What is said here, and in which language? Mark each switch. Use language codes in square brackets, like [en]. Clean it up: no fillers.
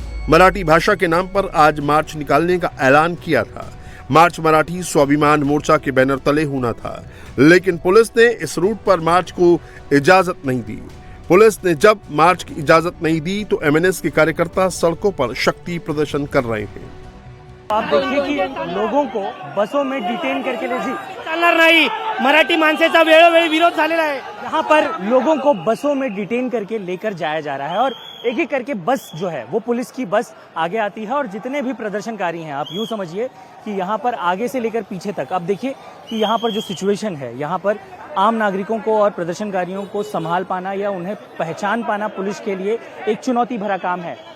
[hi] मराठी भाषा के नाम पर आज मार्च निकालने का ऐलान किया था। मार्च मराठी स्वाभिमान मोर्चा के बैनर तले होना था, लेकिन पुलिस ने इस रूट पर मार्च को इजाजत नहीं दी। पुलिस ने जब मार्च की इजाजत नहीं दी तो एमएनएस के कार्यकर्ता सड़कों पर शक्ति प्रदर्शन कर रहे हैं। आप देखिए कि लोगों को बसों में डिटेन करके ले [mr] चालणार नाही, मराठी माणसाचा वेळोवेळी विरोध झालेला आहे। [hi] यहाँ पर लोगों को बसों में डिटेन करके लेकर जाया जा रहा है और एक एक करके बस जो है वो पुलिस की बस आगे आती है और जितने भी प्रदर्शनकारी हैं, आप यूं समझिए कि यहाँ पर आगे से लेकर पीछे तक आप देखिए कि यहाँ पर जो सिचुएशन है, यहाँ पर आम नागरिकों को और प्रदर्शनकारियों को संभाल पाना या उन्हें पहचान पाना पुलिस के लिए एक चुनौती भरा काम है।